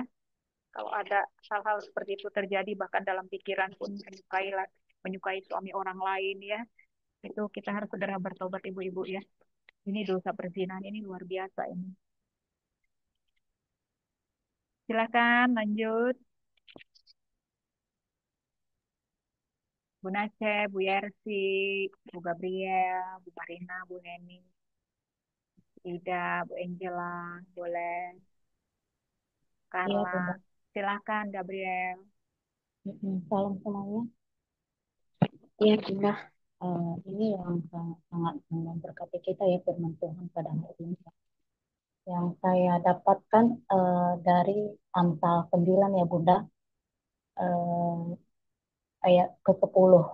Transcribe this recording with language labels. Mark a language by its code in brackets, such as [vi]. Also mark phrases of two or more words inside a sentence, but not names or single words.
[id] Kalau ada hal-hal seperti itu terjadi, bahkan dalam pikiran pun menyukai suami orang lain ya, itu kita harus segera bertobat ibu-ibu ya. Ini dosa perzinahan ini luar biasa ini. Silakan lanjut. Bu Nace, Bu Yersi, Bu Gabriel, Bu Marina, Bu Neni, Ida, Bu Angela, boleh. Iya, Carla, Bunda. silakan Gabriel. Salam semuanya. Iya, Bunda. Ini yang sangat memberkati kita ya firman Tuhan pada hari ini. Yang saya dapatkan dari Amsal 9 ya Bunda, ayat ke-10.